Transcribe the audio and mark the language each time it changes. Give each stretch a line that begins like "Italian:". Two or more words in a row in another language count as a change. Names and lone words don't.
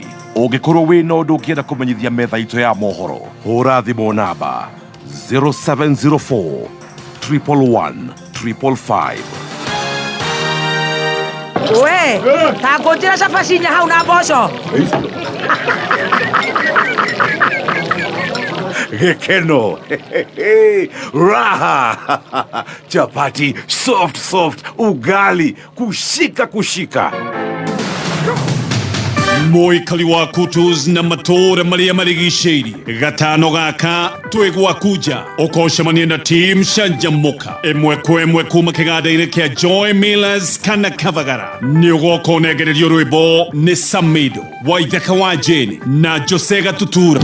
Kikuyu: Ũngĩkorwo wĩna ũndũ ũngĩenda kũmenyithia metha itũ ya mohoro, hũra thimũ namba 0704 111 555. We, ta ngũnjĩra cabaci nya hau na mboco. Gekeno.
Swahili: Raha. Chapati soft, ugali kushika.
Kikuyu: Moikali wa kutus na matora maria marigicĩirie gatano gaka twĩgwakuja ũkocemania na team Shanjamuka ĩmwe kwa ĩmwe kuma kĩganda-inĩ kĩa Joy Millers kana Kavagara nĩ ũgoka ũnegererio rwĩmbo nĩ Samido Waithaka wa Jane na Jose Gatutura.